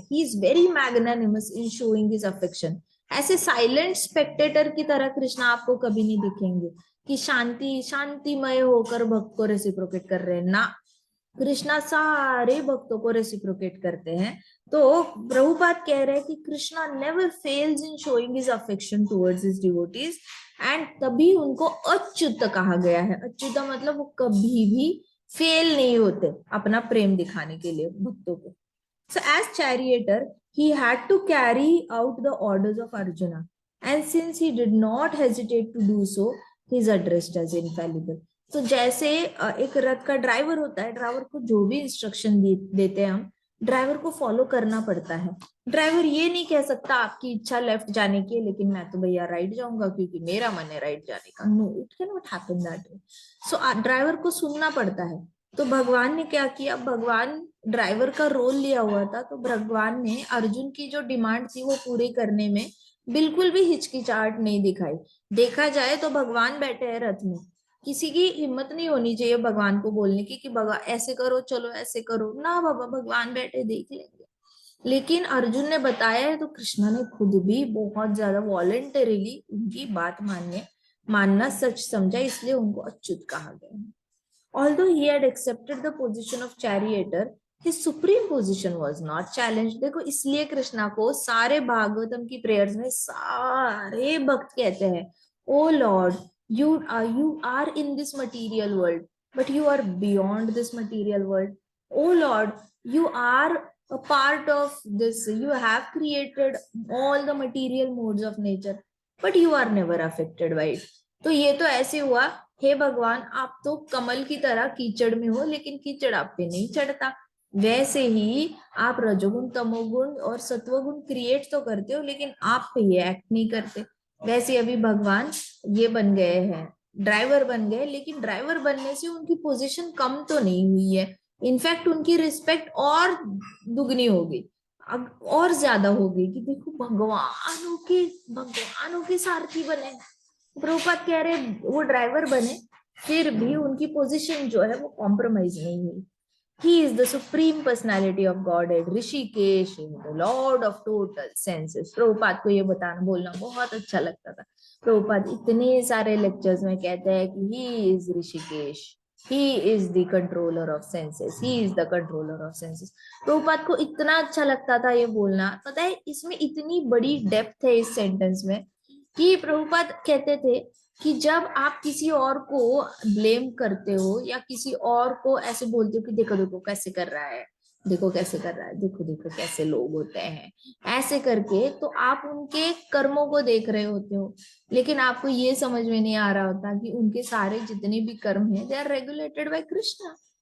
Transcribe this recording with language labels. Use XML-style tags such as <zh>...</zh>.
<en>He is very magnanimous in showing his affection.</en> <hi>ऐसे silent Spectator की तरह कृष्णा आपको कभी नहीं दिखेंगे कि शांति शांतिमय होकर भक्त को रेसिप्रोकेट कर रहे हैं ना, कृष्णा सारे भक्तों को रेसिप्रोकेट करते हैं। तो प्रभुपाद कह रहे हैं कि Krishna</hi> <en>never fails in showing his affection towards his devotees,</en> <hi>and तभी उनको अच्युत कहा गया है। अच्युत मतलब वो कभी भी फेल नहीं होते अपना प्रेम दिखाने के लिए भक्तों को।</hi> <en>So as charioteer, he had to carry out the orders of Arjuna, and since he did not hesitate to do so, he is addressed as infallible.</en> <hi>तो जैसे एक रथ का ड्राइवर होता है, ड्राइवर को जो भी इंस्ट्रक्शन देते हैं हम, ड्राइवर को फॉलो करना पड़ता है। ड्राइवर ये नहीं कह सकता आपकी इच्छा लेफ्ट जाने की है लेकिन मैं तो भैया राइट जाऊंगा क्योंकि मेरा मन है राइट जाने का।</hi> <en>No, it can not happen that way. So</en> <hi>driver को सुनना पड़ता है। तो भगवान ने क्या किया, भगवान ड्राइवर का रोल लिया हुआ था, तो भगवान ने अर्जुन की जो डिमांड थी वो पूरी करने में बिल्कुल भी हिचकिचाहट नहीं दिखाई। देखा जाए तो भगवान बैठे हैं रथ में, किसी की हिम्मत नहीं होनी चाहिए भगवान को बोलने की कि भगवान ऐसे करो, चलो ऐसे करो ना, बाबा भगवान बैठे देख लेंगे। लेकिन अर्जुन ने बताया है तो कृष्णा ने खुद भी बहुत ज्यादा वॉलेंटरीली उनकी बात मानना सच समझा, इसलिए उनको अच्युत कहा गया।</hi> <en>Although he had accepted the position of charioteer, his supreme position was not challenged.</en> <hi>देखो इसलिए कृष्णा को सारे भागवतम की प्रेयर्स में सारे भक्त कहते हैं,</hi> <en>oh Lord, you are in this material world,</en> <hi>but you are beyond this material world.</hi> <en>O Lord, you are a part of this. You have created all the material modes of nature, but you are never affected by it.</en> <hi>तो ये तो ऐसे हुआ, हे भगवान आप तो कमल की तरह कीचड़ में हो, लेकिन कीचड़ आप पे नहीं चढ़ता। वैसे ही आप रजोगुण, तमोगुण और सत्वगुण क्रिएट तो करते हो, लेकिन आप पे ये एक्ट नहीं करते। वैसे अभी भगवान ये बन गए हैं, ड्राइवर बन गए, लेकिन ड्राइवर बनने से उनकी पोजीशन कम तो नहीं हुई है, इनफैक्ट उनकी रिस्पेक्ट और दुगनी हो गई, अब और ज्यादा हो गई कि देखो भगवानों के सारथी बने। प्रभुपाद कह रहे वो ड्राइवर बने, फिर भी उनकी पोजीशन जो है वो कॉम्प्रोमाइज नहीं हुई।</hi> <en>He is the supreme personality of Godhead. Hrishikesh is the Lord of total senses.</en> <hi>Prabhupada को ये बताना बोलना बहुत अच्छा लगता था। प्रभुपाद इतने सारे लेक्चर्स में कहते हैं कि</hi> <en>he is Hrishikesh, he is the controller of senses,</en> <hi>he is the controller of senses. Prabhupada को इतना अच्छा लगता था ये बोलना। पता है इसमें इतनी बड़ी डेप्थ है इस सेंटेंस में कि प्रभुपाद कहते थे कि जब आप किसी और को ब्लेम करते हो या किसी और को ऐसे बोलते हो कि देखो देखो कैसे कर रहा है, देखो कैसे कर रहा है, देखो देखो कैसे लोग होते हैं, ऐसे करके, तो आप उनके कर्मों को देख रहे होते हो, लेकिन आपको ये समझ में नहीं आ रहा होता कि उनके सारे जितने भी कर्म हैं</hi> <en>they are regulated by</en> <hi>Krishna.</hi>